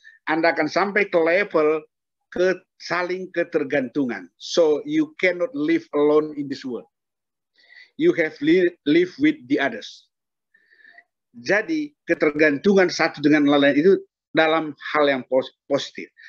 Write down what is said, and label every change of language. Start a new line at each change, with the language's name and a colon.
Indonesian: Anda akan sampai ke level saling ketergantungan.
English: So you cannot live alone in this world. You have live with the others.
Indonesian: Jadi ketergantungan satu dengan lain itu dalam hal yang positif.